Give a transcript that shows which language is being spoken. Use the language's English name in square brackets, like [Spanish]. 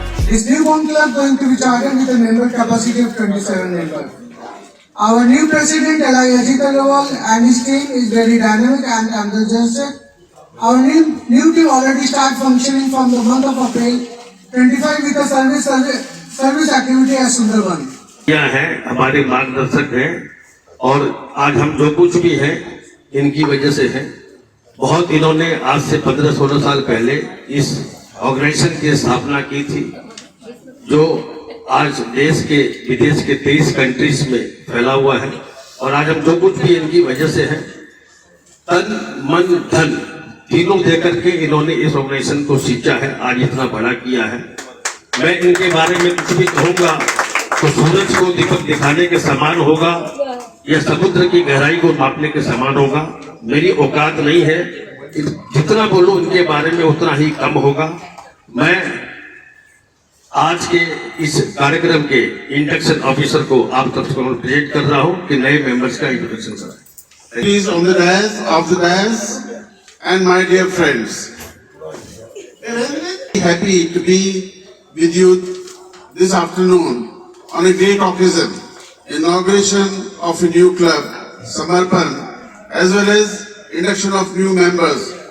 [English] This newborn club going to be chartered with a member capacity of 27 members. Our new president, L.I. Ajit Agarwal, and his team is very dynamic and enthusiastic. Our new team already start functioning from the month of April 25 with a service activity as Sundarban. [Hindi] यह है हमारे मार्गदर्शक हैं और आज हम जो कुछ भी हैं इनकी वजह से है। बहुत इन्होंने आज से 15-16 साल पहले इस ऑर्गेनाइजेशन की स्थापना की थी जो आज देश के विदेश के 23 कंट्रीज में फैला हुआ है और आज हम जो कुछ भी इनकी वजह से है, तन मन धन तीनों देकर के इन्होंने इस ऑर्गेनाइजेशन को सींचा है, आज इतना बड़ा किया है। मैं इनके बारे में कुछ भी कहूंगा तो सूरज को दीपक दिखाने के समान होगा या समुद्र की गहराई को मापने के समान होगा। मेरी औकात नहीं है, जितना बोलूं इनके बारे में उतना ही कम होगा। मैं आज के इस कार्यक्रम के इंडक्शन ऑफिसर को आप सबको प्रेजेंट कर रहा हूं कि नए मेंबर्स का इंट्रोडक्शन कराएं। [English] Please on the dais, of the dais, and my dear friends, I'm very happy to be with you this afternoon on a great occasion, inauguration of a new club, Samarpan, as well as induction of new members.